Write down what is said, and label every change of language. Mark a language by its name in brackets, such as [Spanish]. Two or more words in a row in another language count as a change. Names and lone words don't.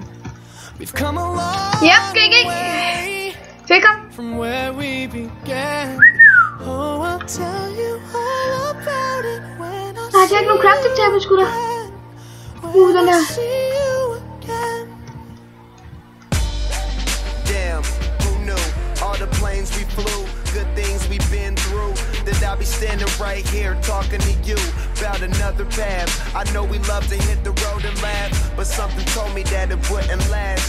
[English] We've come a long way from where we began. Oh, I'll tell you all about it when I see you again. [Danish] Nej, det er ikke nogen [English] crafting table, [Danish] sgu da. Den der. [English] All the planes we flew, good things we've been through, that I'll be standing right here talking to you about another path. I know we love to hit the road and laugh, but something told me that it wouldn't last.